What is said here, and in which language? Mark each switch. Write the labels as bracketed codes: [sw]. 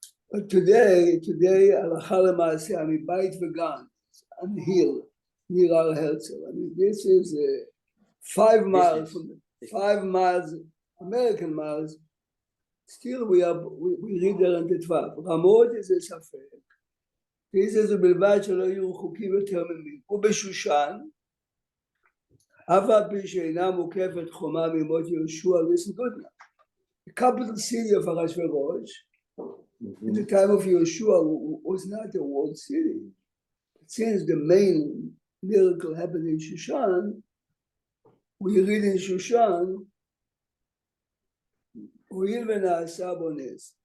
[en] But today, Halacha L'Maaseh, I mean, Beit Vegan, on the hill, near our Herzl. I mean, this is 5 miles from 5 miles, American miles. Still, we read there on Tetvav. Ramot is a safek. This is a [he] בלבד שלא יהיו רחוקים יותר ממי. ובשושן, אף על פי שאינה מוקפת חומה ממות יהושע, [en] listen good now. The capital city of Ahasuerus, in the time of Yeshua, was not a walled city. Since the main miracle happened in Shushan, we read in Shushan, [he] הואיל ונעשה בו נס.